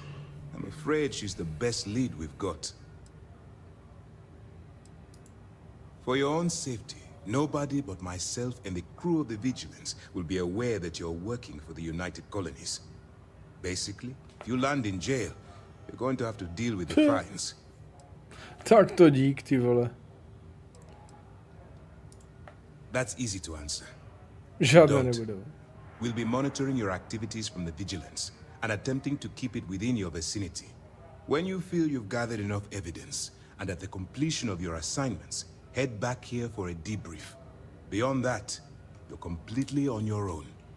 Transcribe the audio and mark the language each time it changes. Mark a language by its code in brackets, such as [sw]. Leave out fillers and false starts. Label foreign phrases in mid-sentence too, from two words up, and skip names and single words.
[en] I'm afraid she's the best lead we've got. For your own safety, nobody but myself and the crew of the Vigilance will be aware that you're working for the United Colonies. Basically, if you land in jail, you're going to have to deal with the fines. [cs] Tak to dík, ty vole. [en] That's easy to answer. [cs] Žádné nebudou. [en] We'll be monitoring your activities from the Vigilance and attempting to keep it within your vicinity. When you feel you've gathered enough evidence, and at the completion of your assignments, head back here for a debrief. Beyond that, you're completely on your own.